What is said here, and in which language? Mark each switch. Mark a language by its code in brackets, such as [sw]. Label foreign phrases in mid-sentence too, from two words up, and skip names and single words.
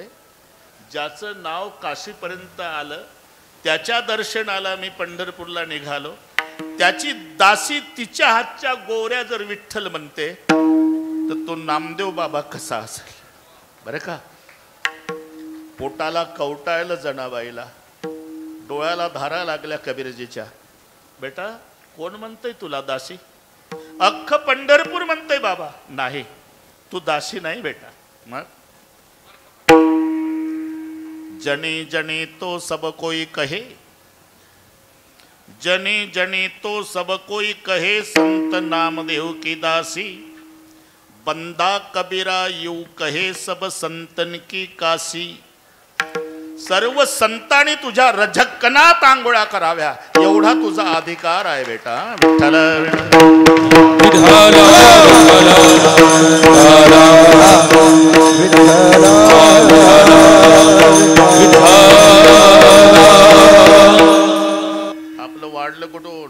[mr] ज्याचं नाव काशीपर्यंत आलं त्याच्या दर्शनाला मी पंढरपूरला निघालो, त्याची दासी तिच्या हातच्या गोऱ्या जर विठ्ठल म्हणते तर तो नामदेव बाबा कसा असेल बरं का? पोटाला कवटाळलं जनाबाईला, डोळ्याला धारा लागल्या कबीरजीच्या. बेटा कोण म्हणतंय तुला दासी? अख्ख पंढरपूर म्हणतंय बाबा. नाही तू दासी नाही बेटा. मग [hi] जनी जनी तो सब कोई कहे, जनी जनी तो सब कोई कहे, संत नामदेव की दासी, बंदा कबीरा यू कहे सब संतन की काशी. [mr] सर्व संतांनी तुझ्या रजकनात आंघोळा कराव्या एवढा तुझा अधिकार आहे बेटा. विठ्ठल आपलं वाढलं कुठून?